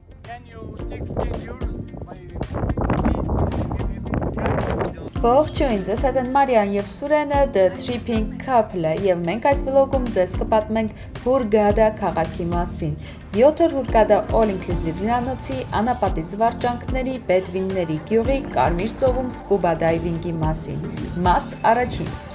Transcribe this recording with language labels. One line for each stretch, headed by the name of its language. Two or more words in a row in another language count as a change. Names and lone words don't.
English: Can you take 10 euros?
Armenian: Ողջույն, ձեզ հետ են Մարիան և Սուրենը The Tripping Couple-ը և մենք այս վլոգում ձեզ կպատմենք Հուրգադա քաղաքի մասին 7 օր Հուրգադա All-Inclusive հյուրանոցի, անապատի զվարճանքների, Բեդվինների գյուղի, Կարմիր ծովում սկուբա դայվինգի մասին Մաս առաջին